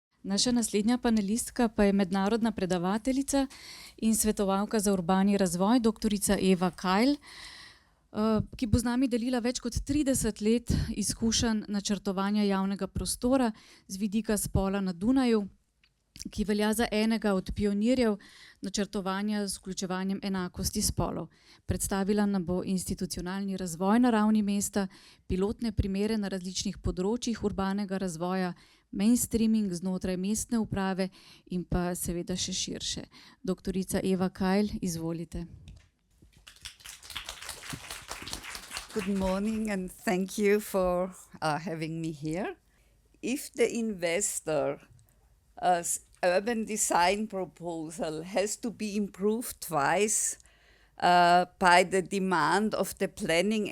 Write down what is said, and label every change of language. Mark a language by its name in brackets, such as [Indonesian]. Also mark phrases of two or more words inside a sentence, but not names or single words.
[Slovenian] Naša naslednja panelistka pa je mednarodna predavateljica in svetovalka za urbani razvoj, doktorica Eva Kajl, ki bo z nami delila več kot 30 let izkušenj načrtovanja javnega prostora z vidika spola na Dunaju, ki velja za enega od pionirjev načrtovanja z vključevanjem enakosti spolov. Predstavila nam bo institucionalni razvoj na ravni mesta, pilotne primere na različnih področjih urbanega razvoja, mainstreaming znotraj mestne uprave in pa seveda še širše. Doktorica Eva Kajl, izvolite. [English] Good morning and thank you for having me here. If the investor urban design proposal has to be improved twice by the demand of the planning